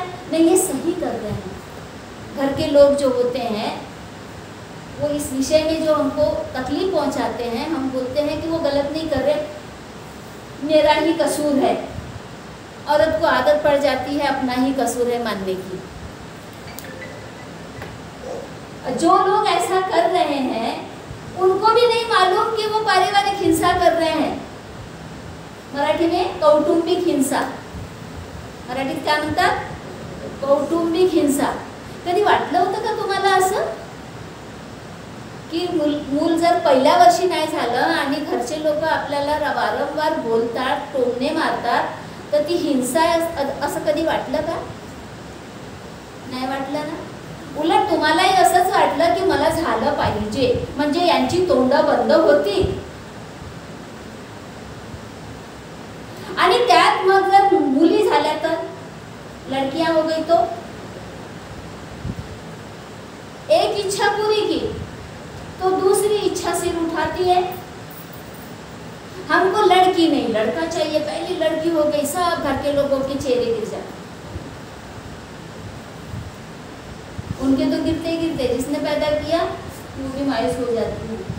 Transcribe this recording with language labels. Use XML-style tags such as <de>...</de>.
<hi>नहीं, ये सही कर रहे हैं। घर के लोग जो होते हैं वो इस विषय में जो हमको तकलीफ पहुंचाते हैं, हम बोलते हैं कि वो गलत नहीं कर रहे, मेरा ही कसूर है। औरत को आदत पड़ जाती है अपना ही कसूर है मानने की। जो लोग ऐसा कर रहे हैं उनको भी नहीं मालूम कि वो पारिवारिक हिंसा कर रहे हैं। मराठी में कौटुंबिक हिंसा,</hi> <mr>मराठीत काय म्हणतात? कौटुंबिक हिंसा। कधी वाटलं होतं का तुम्हाला असं की मूल जर पहिल्या वर्षी नाही झालं आणि घरचे लोक आपल्याला वारंवार बोलतात, टोमणे मारतात, तर ती हिंसा असं कधी वाटलं का? नाही वाटलं ना? उलट तुम्हालाही असंच वाटलं की मला झालं पाहिजे, म्हणजे यांची तोंड बंद होती। आणि त्यात मग जर मुली झाल्या तर</mr> <hi>लड़कियां हो गई तो एक इच्छा पूरी की तो दूसरी इच्छा सिर उठाती है। हमको लड़की नहीं लड़का चाहिए, पहली लड़की हो गई, सब घर के लोगों के चेहरे गिर जाते, उनके तो गिरते ही गिरते, जिसने पैदा किया वो भी मायूस हो जाती है।</hi>